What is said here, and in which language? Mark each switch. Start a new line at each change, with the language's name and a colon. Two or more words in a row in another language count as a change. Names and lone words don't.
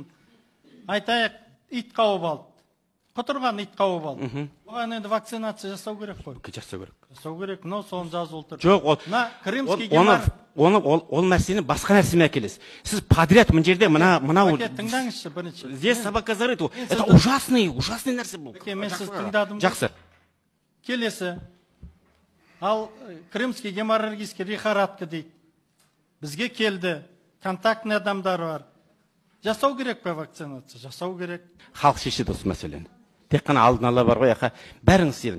Kazakh: Айтайық, ит қауып алды. Құтырған ит қауып алды. Оған енді вакцинация жасау керек қой. Жасау керек. Жасау керек, но соны жазылып тұр. Жоқ, ол мәселені басқа нәрсемен әкелесіз. Сіз подряд мына жерде мынау тыңдаңызшы бірінші.
Russian: Здесь собака зарыта. Это ужасный
Kazakh: нәрсе бұл. Мен сіз тыңдадым. Жақсы. Келесі. Ал
Russian: крымский геморрагический лихорадка
Kazakh: дейді. Бізге келді. Контактный адамдар бар. Жасау керек пе вакцинация? Жасау керек. Халық шешеді осы мәселені. Тек қана алдын ала бар ғой, бәріңіз істедім.